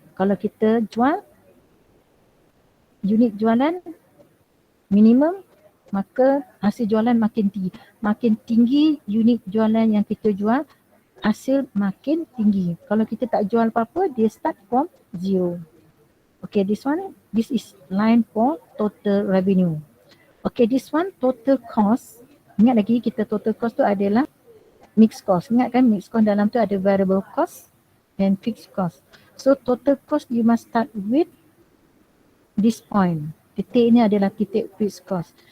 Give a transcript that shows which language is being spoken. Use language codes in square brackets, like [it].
[ms] Kalau kita jual, unit jualan minimum, maka hasil jualan makin tinggi. Makin tinggi unit jualan yang kita jual, hasil makin tinggi. Kalau kita tak jual apa-apa, dia start from zero. [en] Okay, this is line for total revenue. Okay, this one total cost. [ms] Ingat lagi, kita total cost tu adalah mixed cost. Ingat kan, mixed cost dalam tu ada variable cost and fixed cost. [en] So total cost you must start with this point. [ms] Titik ni adalah titik fixed cost.